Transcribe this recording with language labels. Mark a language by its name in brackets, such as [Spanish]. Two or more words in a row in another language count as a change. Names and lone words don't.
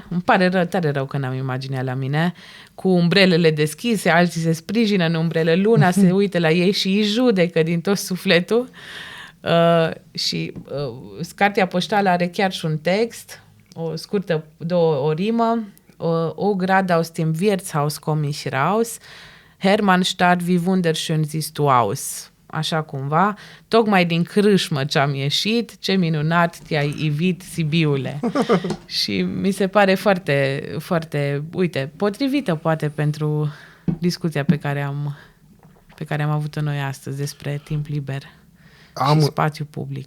[Romanian] Îmi pare tare rău că n-am imaginea la mine, cu umbrelele deschise, alții se sprijină în umbrele, luna se uită la ei și îi judecă din tot sufletul. Și cartea poștală are chiar și un text, o scurtă, o rimă, o [German] grad aus dem Wirtshaus komm ich raus, Hermannstadt, wie wunderschön siehst du aus. [Romanian] Așa cumva, tocmai din crâșmă ce-am ieșit, ce minunat te-ai ivit, Sibiule. Și mi se pare foarte, foarte, uite, potrivită poate pentru discuția pe care am avut-o noi astăzi despre timp liber și spațiu public.